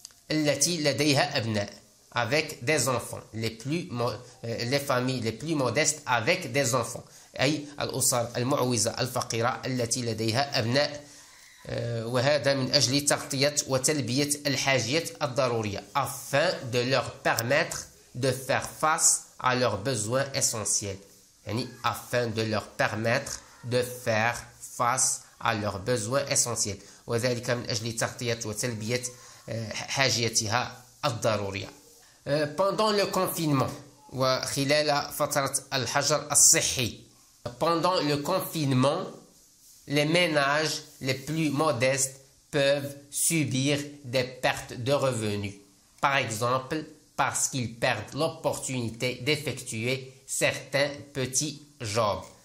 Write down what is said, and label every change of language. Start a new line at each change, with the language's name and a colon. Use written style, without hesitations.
Arabic: التي لديها أبناء
French: avec des enfants les familles les plus modestes avec des enfants
Arabic: أي الأسر المعوزة الفقيرة التي لديها أبناء وهذا من أجل تغطية وتلبية الحاجيات الضرورية
French: afin de leur permettre de faire face à leurs besoins essentiels يعني afin de leur permettre de faire face à leurs besoins essentiels
Arabic: وذلك من أجل تغطية وتلبية حاجيتها الضرورية.
French: Pendant le confinement
Arabic: وخلال فترة الحجر الصحي.
French: Pendant le confinement, les ménages les plus modestes peuvent subir des pertes de revenus. Par exemple, parce qu'ils perdent l'opportunité d'effectuer certains petits jobs.